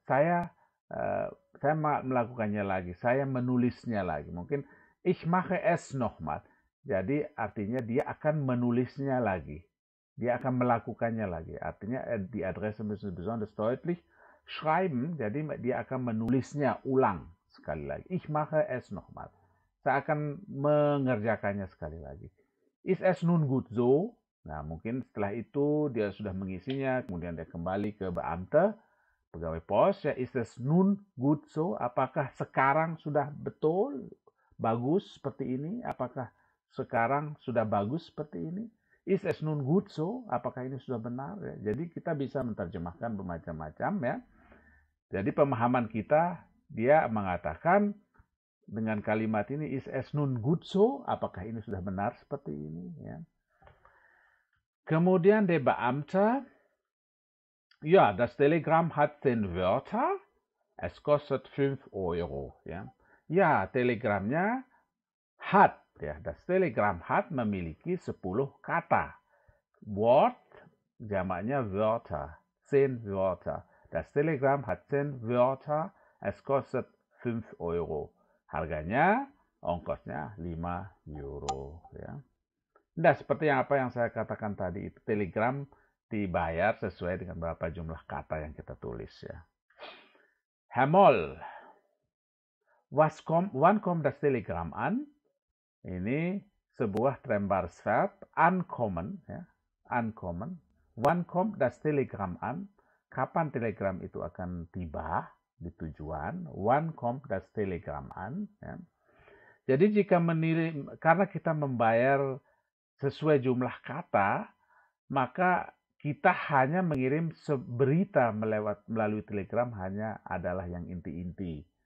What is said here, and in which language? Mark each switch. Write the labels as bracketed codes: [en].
[id] Saya melakukannya lagi, saya menulisnya lagi. Mungkin [de] ich mache es nochmal. [id] Jadi artinya dia akan menulisnya lagi. Dia akan melakukannya lagi. Artinya [de] die Adresse müssen besonders deutlich schreiben. [id] Jadi dia akan menulisnya ulang sekali lagi. [de] Ich mache es nochmal. [id] Saya akan mengerjakannya sekali lagi. [de] Ist es nun gut so? [id] Nah mungkin setelah itu dia sudah mengisinya. Kemudian dia kembali ke Beamte. Pegawai pos. Ya, [de] ist es nun gut so? [id] Apakah sekarang sudah betul? Bagus seperti ini? Apakah sekarang sudah bagus seperti ini? [de] Is es nun gut so? [id] Apakah ini sudah benar? Ya? Jadi kita bisa menerjemahkan bermacam-macam ya. Jadi pemahaman kita, dia mengatakan dengan kalimat ini, [de] is es nun gut so? [id] Apakah ini sudah benar seperti ini? Ya. [de] Kemudian der Beamte, ja, das Telegramm hat 10 Wörter, es kostet 5 Euro. [id] Ya. Ya, telegramnya hat, ya, [de] das Telegramm hat [id] memiliki 10 kata. [de] Wort, jamaknya Wörter, 10 Wörter. Das Telegramm hat 10 Wörter, es kostet 5 Euro. [id] Harganya, ongkosnya 5 euro. Ya. Nah, seperti apa yang saya katakan tadi, itu telegram dibayar sesuai dengan berapa jumlah kata yang kita tulis. Ya. [de] Herr Moll, wann kommt das Telegramm an? [id] Ini sebuah Trennbares-Verb, ankommen. Ya. Ankommen. [de] Wann kommt das Telegramm an? [id] Kapan telegram itu akan tiba di tujuan? [de] Wann kommt das Telegramm an? [id] Ya. Jadi jika karena kita membayar sesuai jumlah kata, maka kita hanya mengirim berita melalui telegram hanya adalah yang inti-inti.